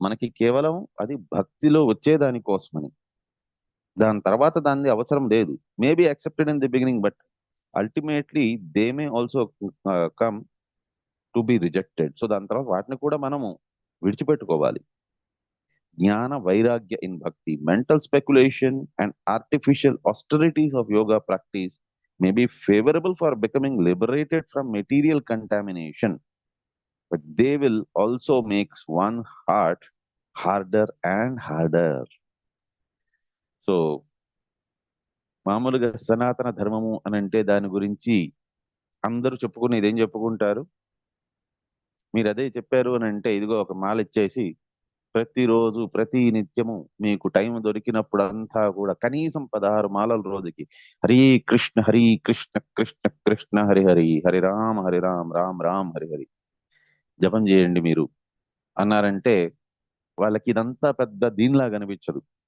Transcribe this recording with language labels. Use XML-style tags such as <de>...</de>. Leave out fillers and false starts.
<te>మనకి కేవలం అది భక్తిలో వచ్చేదాని కోసమని. దాని తర్వాత దాన్ని అవసరం లేదు.</te> <en>May be accepted in the beginning, but ultimately they may also come to be rejected.</en> <te>So దాని తర్వాత వాటిని కూడా మనము విడిచిపెట్టుకోవాలి.</te> <en>Jnana vairagya in bhakti, mental speculation and artificial austerities of yoga practice may be favorable for becoming liberated from material contamination, but they will also make one heart harder and harder.</en> <te>So మామూలుగా సనాతన ధర్మము అని అంటే దాని గురించి అందరూ చెప్పుకునేది ఏం చెప్పుకుంటారు? మీరు అదే చెప్పారు అని అంటే ఇదిగో ఒక మాల ఇచ్చేసి ప్రతిరోజు ప్రతి నిత్యము మీకు టైం దొరికినప్పుడు అంతా కూడా కనీసం 16 మాలల రోజుకి హరి కృష్ణ కృష్ణ కృష్ణ హరి హరి, హరి రామ్ రామ్ రామ్ హరి హరి జపం చేయండి మీరు అన్నారంటే వాళ్ళకి ఇదంతా పెద్ద దీనిలాగా అనిపించదు.</te>